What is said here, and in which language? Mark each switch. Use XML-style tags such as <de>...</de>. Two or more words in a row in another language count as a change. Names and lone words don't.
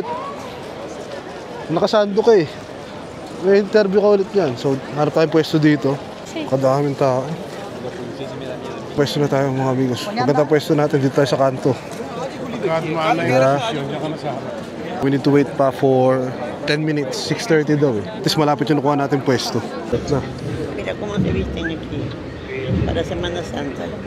<tl>Nakasando ka eh. May interview ka ulit yan. So, harap tayong pwesto dito. Kadaming tao. Pwesto na tayo mga amigos. Maganda pwesto natin dito tayo sa kanto. Pagka dumaan na yung session, diyan ka na sa harap.</tl> <en>We need to wait pa for 10 minutes.</en> <tl>6:30 daw eh. At least malapit yung nakuha natin pwesto. Na.</tl> <es>Mira cómo se visten aquí para Semana Santa.</es>